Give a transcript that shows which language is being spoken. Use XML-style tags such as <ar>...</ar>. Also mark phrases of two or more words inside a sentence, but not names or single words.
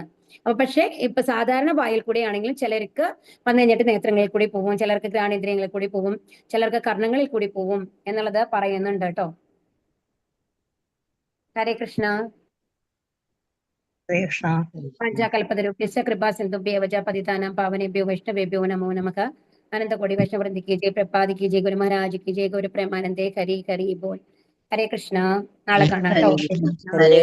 <ml>അപ്പൊ പക്ഷെ ഇപ്പൊ സാധാരണ വായിൽ കൂടെ ആണെങ്കിലും ചിലർക്ക് വന്നു കഴിഞ്ഞിട്ട് നേത്രങ്ങളിൽ കൂടി പോകും, ചിലർക്ക് ഘ്രാണേന്ദ്രിയങ്ങളിൽ കൂടി പോകും, ചിലർക്ക് കർണങ്ങളിൽ കൂടി പോകും എന്നുള്ളത് പറയുന്നുണ്ട് കേട്ടോ.</ml> <sa>ഹരേ കൃഷ്ണ. പഞ്ചകൽപതരുഭ്യശ്ച കൃപാ സിന്ധുഭ്യവ ച പതിതാനാം പാവനേഭ്യോ വൈഷ്ണവേഭ്യോ നമോ നമഃ.</sa> <hi>अनंतकोटि वैष्णववृंद की जय, प्रभुपाद की जय, गुरु महाराज की जय,</hi> <bn>গুরু প্রেমানন্দে হরি হরি বোল.</bn> <sa>ഹരേ കൃഷ്ണ.</sa> <ml>നാളെ കാണാം കേട്ടോ.</ml>